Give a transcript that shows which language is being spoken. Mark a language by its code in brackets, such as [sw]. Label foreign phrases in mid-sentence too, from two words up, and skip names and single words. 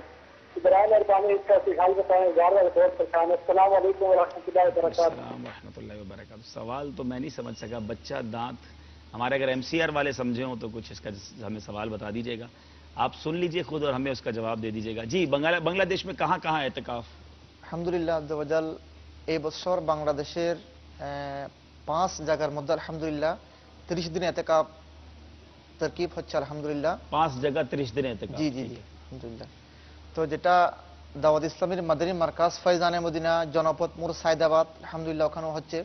[ur] برائے مہربانی اس کا حال بتائیں, گھر والے بہت پریشان ہے. [ar] السلام علیکم ورحمۃ اللہ وبرکاتہ. السلام ورحمۃ اللہ وبرکاتہ. [ur] سوال تو میں نہیں سمجھ سکا. بچہ دانت, ہمارے اگر MCR والے سمجھے ہوں تو کچھ اس کا ہمیں سوال بتا دیجیے گا. آپ سن لیجئے خود اور ہمیں اس کا جواب دے دیجیے گا. جی بنگلہ دیش میں کہاں کہاں اعتکاف؟ [ar] الحمد لله عز وجل [bn] এই বছর বাংলাদেশের 5 জায়গার মধ্যে আলহামদুলিল্লাহ 30 দিন এতেকাফ তরকিব হচ্ছে আলহামদুলিল্লাহ. 5 জায়গা 30 দিন এতেকাফ. জি জি জি আলহামদুলিল্লাহ. তো যেটা দাওয়াত ইসলামীর মাদানী মার্কাজ ফয়জানে মদিনা জনপদ মোড় সাইদাবাদ আলহামদুলিল্লাহ ওখানে হচ্ছে.